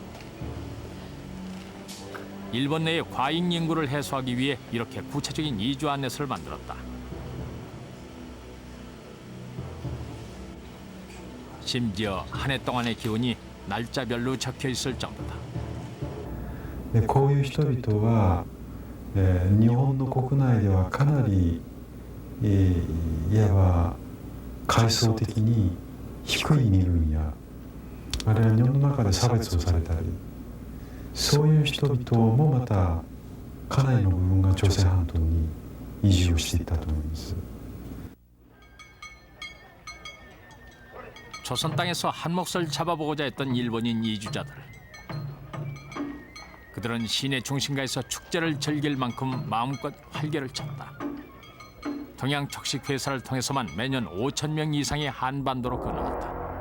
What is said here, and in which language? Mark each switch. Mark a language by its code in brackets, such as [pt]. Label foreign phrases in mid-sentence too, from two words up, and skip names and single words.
[ko] 일본 내의 과잉 인구를 해소하기 위해 이렇게 구체적인 이주 안내서를 만들었다. 심지어 한 해 동안의 기온이 날짜별로 적혀 있을 정도다. [ja] こういう人々は、日本の国内ではかなり、いわば階層的に低い身分やあるいは日本の中で差別をされたりそういう人々もまたかなりの部分が朝鮮半島に移住をしていったと思います。 [ko] 조선 땅에서 한 몫을 잡아보고자 했던 일본인 이주자들. 그들은 시내 중심가에서 축제를 즐길 만큼 마음껏 활개를 쳤다. 동양 척식 회사를 통해서만 매년 5,000명 이상이 한반도로 건너왔다.